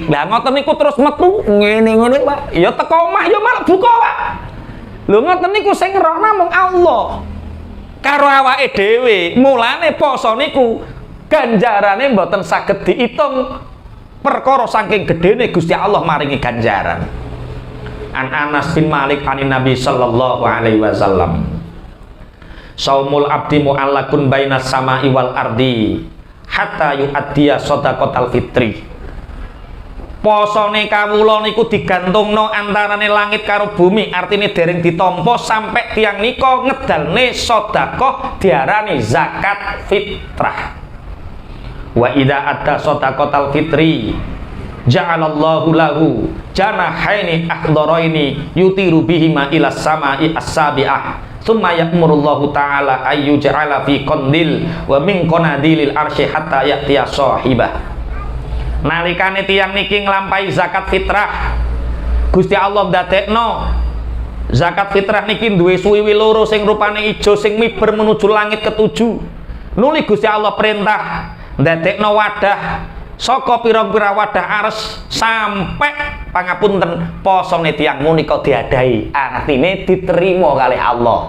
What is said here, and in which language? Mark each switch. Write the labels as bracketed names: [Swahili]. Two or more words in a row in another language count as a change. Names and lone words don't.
[Javanese] Lah ngoten niku terus metu ngene-ngene, Pak. Ya teko omah ya malah buka, Pak. Lho ngoten niku sing ngeroh namung Allah. Karo awake dhewe. Mulane poso niku ganjarane mboten saged diitung. Perkara saking gedene Gusti Allah maringi ganjaran. [Arabic] عن أنس بن مالك عن النبي صلى الله عليه وسلم، صوم العبد معلق بين السماء والأرض حتى يؤدي صدقة الفطر [Javanese] posone kawula niku digantungno antarane langit karo bumi, artine dereng ditampa sampai tiang nika ngedalne sedekah diarani zakat fitrah. [Arabic] وإذا أدى صدقة الفطر جعل الله له جناحين أخضرين يطير بهما إلى السماء السابعة ثم يأمر الله تعالى أن يجعل في قنديل ومن قناديل العرش حتى يأتي صاحبه. [Javanese] Nalikane tiyang niki nglampahi zakat fitrah, Gusti Allah ndadekno zakat fitrah niki duwe suwiwi loro sing rupane ijo sing miber menuju langit ketujuh. Nuli Gusti Allah perintah ndadekno wadah saka pira-pira wadah ares sampai pangapunten posone tiyang menika diadahi, artine diterima kalih Allah.